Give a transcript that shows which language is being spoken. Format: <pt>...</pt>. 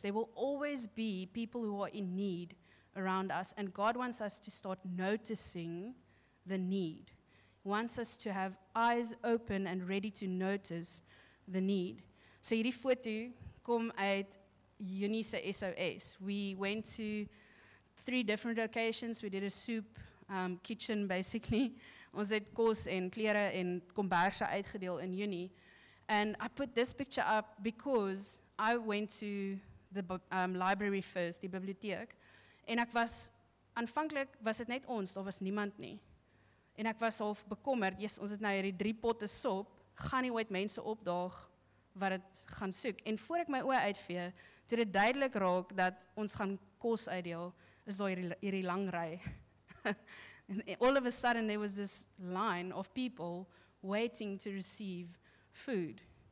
<en>There will always be people who are in need around us, and God wants us to start noticing the need. He wants us to have eyes open and ready to notice the need.</en> <af>So hierdie foto kom uit Junie se SOS.</af> <en>We went to 3 different locations. We did a soup kitchen basically.</en> <af>Ons het kos en klere en komberse uitgedeel in Junie.</af> <en>And I put this picture up because I went to the library first,</en> <af>die biblioteek. En aanvanklik was dit net ons, daar was niemand nie. En ek was half bekommerd, ons het nou hierdie 3 potte sop, gaan nie ooit mense opdaag wat dit gaan soek. En voor ek my oë uitvee, toe dit duidelik raak dat ons gaan kos uitdeel, is daar hierdie lang ry.</af> <en>And all of a sudden there was this line of people waiting to receive food.</en>